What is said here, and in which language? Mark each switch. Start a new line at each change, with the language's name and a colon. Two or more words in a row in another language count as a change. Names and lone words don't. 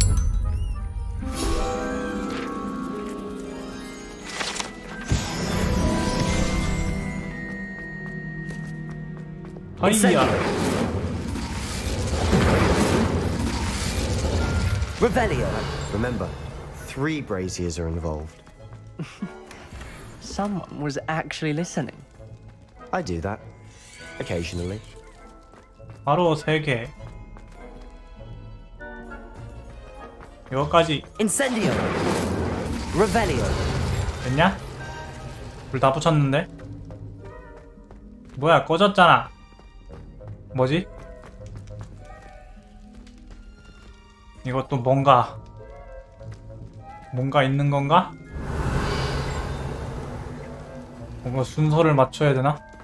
Korean: 하이야!
Latin: Revelio!
English: Remember, 3 braziers are involved. Someone was actually listening. I do that. Occasionally.
Korean: 바로 3개. 이거까지.
Latin: Incendio! Revelio!
Korean: 됐냐? 불 다 붙였는데? 뭐야, 꺼졌잖아. 뭐지? 이것도 뭔가 있는 건가? 뭔가 순서를 맞춰야 되나?